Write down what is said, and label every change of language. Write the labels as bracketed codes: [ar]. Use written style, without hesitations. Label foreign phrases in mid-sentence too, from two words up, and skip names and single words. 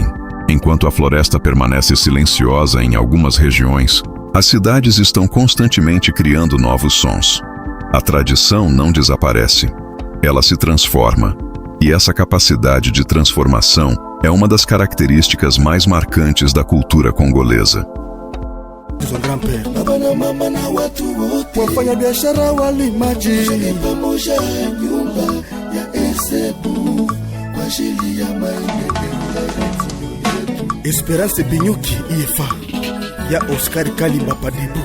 [pt] Enquanto a floresta permanece silenciosa em algumas regiões, as cidades estão constantemente criando novos sons. A tradição não desaparece. Ela se transforma. E essa capacidade de transformação é uma das características mais marcantes da cultura congolesa. [sw] Wafanya biashara walimaji Esperance Binyuki Ifa ya Oscar Kalimba Padibu.